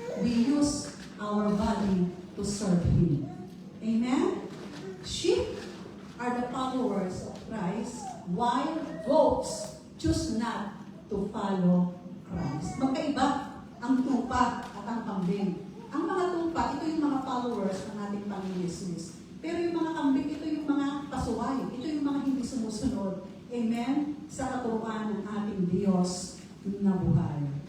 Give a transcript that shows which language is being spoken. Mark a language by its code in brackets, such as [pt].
[en] We use our body to serve Him. Amen? Sheep are the followers of Christ, while goats choose not to follow Christ. [tl] Magkaiba ang tupa at ang kambing. Ang mga tupa, ito yung mga followers ng ating Panginoon Jesus. Pero yung mga kambing, ito yung mga pasuway. Ito yung mga hindi sumusunod. Amen? Sa katuruan ng ating Diyos na buhay.